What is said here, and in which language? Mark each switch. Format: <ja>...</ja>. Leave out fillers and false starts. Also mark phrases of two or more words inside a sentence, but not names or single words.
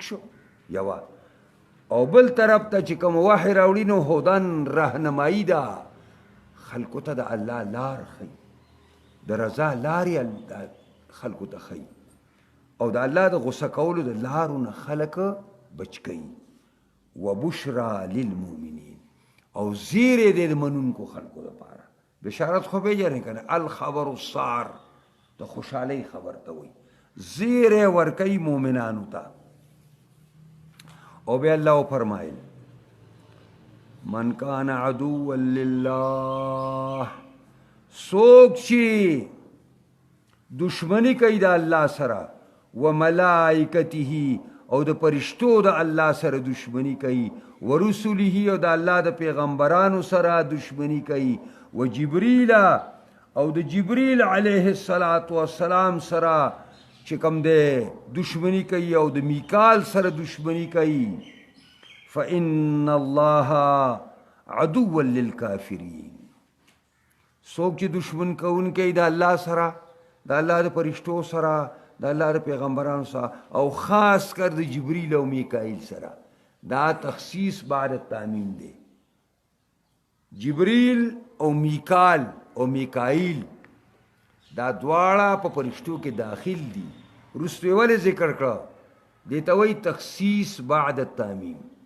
<ps>شو یوه او بل طرف ته چې کوم وحی راوړي نو هدن رهنمایي ده خلکو ته د الله لار ښیي د رضا لارې خلکو ته ښیي او د الله د غصه کولو د لارو نه خلک بچ کوي</ps> <ar>وبشرا للمؤمنین</ar> <ps>او زیری دی د منونکو خلکو دپاره بشارت خو پیژنې که نه</ps> <ar>الخبر السار</ar> <ps>د خوشحالۍ خبر ته وایي زیری ورکوي مؤمنانو ته او بیا الله وفرمایل</ps> <ar>من کان عدوا لله</ar> <ps>څوک چې دشمنی کوي د الله سره و ملائکته او د فرشتو د الله سره دشمنی کوي و رسله او د الله د پیغمبرانو سره دشمنی کوي و جبریل او د جبریل</ps> <ar>علیه السلام</ar> <ps>سره چې کوم دی دشمنی کوي او د میکال سره دشمنی کوي</ps> <ar>فإن الله عدو للکافرین</ar> <ps>څوک چې دشمن کوونکی د الله سره د الله د فرشتو سره د الله د پیغمبرانو سره او خاص کر د جبریل او میکائیل سره دا</ps> <ar>تخصیص بعد تعمیم</ar> <ps>دی جبریل او میکائیل دا دواړه په فرشتو کې داخل دي وروسته یې ولې ذکر کړه دې ته وایي</ps> <ar>تخصیص بعد التعمیم</ar>